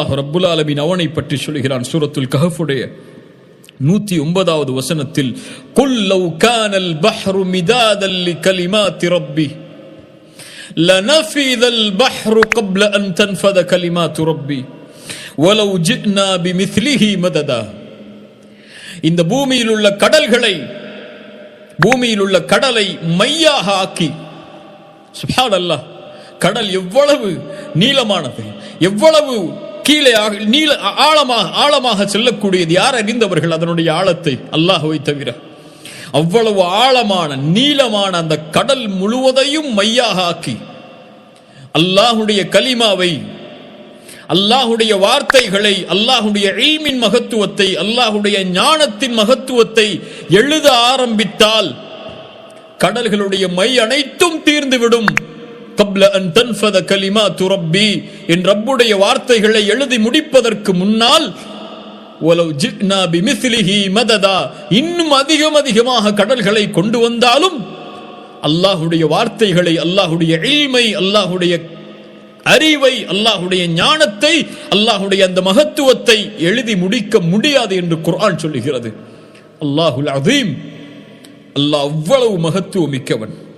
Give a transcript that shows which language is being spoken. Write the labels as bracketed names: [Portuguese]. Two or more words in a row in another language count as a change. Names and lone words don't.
[Arabic] ربّ العالمين [Tamil] அவனை பற்றி சொல்கிறான். சூரத்துல் கஹ்ஃபுடைய 109வது வசனத்தில், [Arabic] قل لو كان البحر مدادا لكلمات ربي لنفد البحر قبل أن تنفذ كلمات ربي ولو جئنا بمثله مددا. [Tamil] இந்த பூமியில் உள்ள கடலை மையாக ஆக்கி, சுப்ஹானல்லாஹ், கடல் எவ்வளவு நீளமானது, எவ்வளவு கீழே ஆழமாக செல்லக்கூடியது. யார் அறிந்தவர்கள் அதனுடைய ஆழத்தை? அல்லாஹ்வை தவிர. அவ்வளவு ஆழமான நீளமான அந்த கடல் முழுவதையும் மையாக ஆக்கி அல்லாஹுடைய கலிமாவை, அல்லாஹுடைய வார்த்தைகளை, அல்லாஹுடைய இல்மின் மகத்துவத்தை, அல்லாஹுடைய ஞானத்தின் மகத்துவத்தை எழுத ஆரம்பித்தால் கடல்களுடைய மை அனைத்தும் தீர்ந்துவிடும். [Arabic] قبل أن تنفذ كلمات ربي, [Tamil] என் ரப்புடைய வார்த்தைகளை எழுதி முடிப்பதற்கு முன்னால் [Arabic] ولو جئنا بمثله مددا, [Tamil] இன்னும் அதிகமாக கடல்களை கொண்டு வந்தாலும் அல்லாஹுடைய வார்த்தைகளை, அல்லாஹுடைய இல்மை, அல்லாஹுடைய அறிவை, அல்லாஹுடைய ஞானத்தை, அல்லாஹுடைய அந்த மகத்துவத்தை எழுதி முடிக்க முடியாது என்று குர்ஆன் சொல்லுகிறது. [Arabic] الله العظيم, [Tamil] அல்லாஹ் அவ்வளவு மகத்துவம் மிக்கவன்.